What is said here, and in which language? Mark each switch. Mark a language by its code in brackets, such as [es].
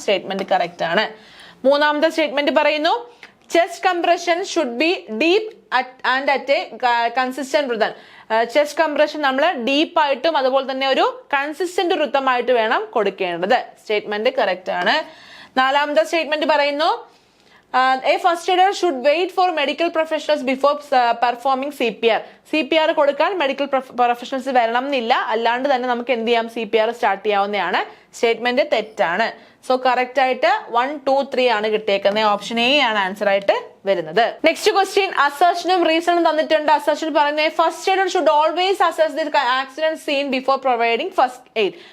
[ml] Statement correct ആണ്. മൂന്നാമത്തെ statement പറയുന്നു [en] Chest compression should be deep and at a consistent rhythm. [ml] Chest compression നമ്മൾ ഡീപ്പായിട്ടും അതുപോലെ തന്നെ ഒരു കൺസിസ്റ്റന്റ് റിതമായിട്ട് വേണം കൊടുക്കേണ്ടത്. സ്റ്റേറ്റ്മെന്റ് കറക്റ്റ് ആണ്. നാലാമത്തെ സ്റ്റേറ്റ്മെന്റ് പറയുന്നു [en] A first aider should wait for medical professionals before performing CPR. [ml] CPR കൊടുക്കാൻ മെഡിക്കൽ പ്രൊഫഷണൽസ് വരണം എന്നില്ല, അല്ലാണ്ട് തന്നെ നമുക്ക് എന്ത് ചെയ്യാം, CPR സ്റ്റാർട്ട് ചെയ്യാവുന്നതാണ്. സ്റ്റേറ്റ്മെന്റ് തെറ്റാണ്. സോ കറക്റ്റ് ആയിട്ട് 1, 2, 3 ആണ് കിട്ടിയേക്കുന്നത്. ഓപ്ഷൻ എ ആണ് ആൻസർ ആയിട്ട് വരുന്നത്. നെക്സ്റ്റ് ക്വസ്റ്റ്യൻ അസർഷനും റീസണും തന്നിട്ടുണ്ട്. അസർഷൻ പറയുന്നത് [en] First aider should always assess the accident scene before providing first aid.